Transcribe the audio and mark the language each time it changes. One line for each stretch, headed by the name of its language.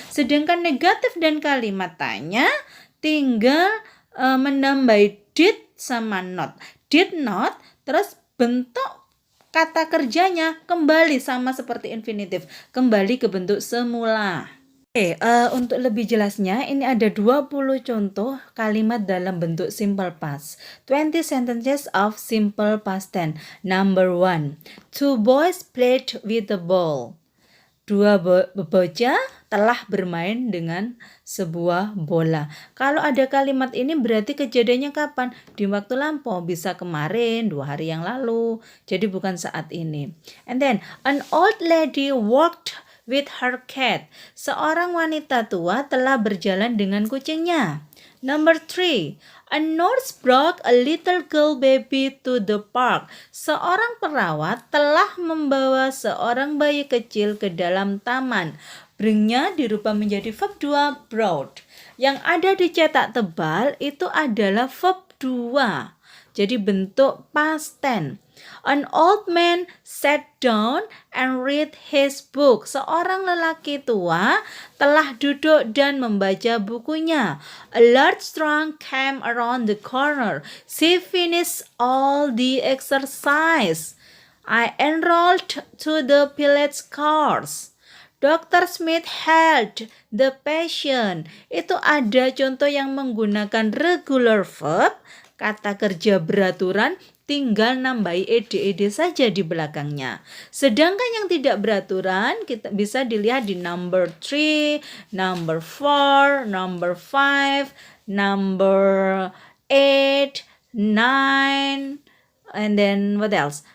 Indonesian: Sedangkan negatif dan kalimat tanya tinggal menambah did sama not. Did not, terus bentuk kata kerjanya kembali sama seperti infinitif, kembali ke bentuk semula. Oke, untuk lebih jelasnya, ini ada 20 contoh kalimat dalam bentuk simple past.
English: 20 sentences of simple past tense. Number 1. Two boys played with the ball.
Indonesian: Dua bocah telah bermain dengan sebuah bola. Kalau ada kalimat ini berarti kejadiannya kapan? Di waktu lampau, bisa kemarin, 2 hari yang lalu. Jadi bukan saat ini.
English: And then, an old lady walked with her cat.
Indonesian: Seorang wanita tua telah berjalan dengan kucingnya.
English: Number 3. A nurse brought a little girl baby to the park.
Indonesian: Seorang perawat telah membawa seorang bayi kecil ke dalam taman. Bring-nya dirubah menjadi verb 2, brought. Yang ada di cetak tebal itu adalah verb 2. Jadi bentuk past tense.
English: An old man sat down and read his book.
Indonesian: Seorang lelaki tua telah duduk dan membaca bukunya.
English: A large trunk came around the corner. She finished all the exercise. I enrolled to the village course. Dr. Smith held the patient.
Indonesian: Itu ada contoh yang menggunakan regular verb, kata kerja beraturan, tinggal nambahi ed saja di belakangnya. Sedangkan yang tidak beraturan kita bisa dilihat di number 3, number 4, number 5, number 8, 9,
English: and then what else?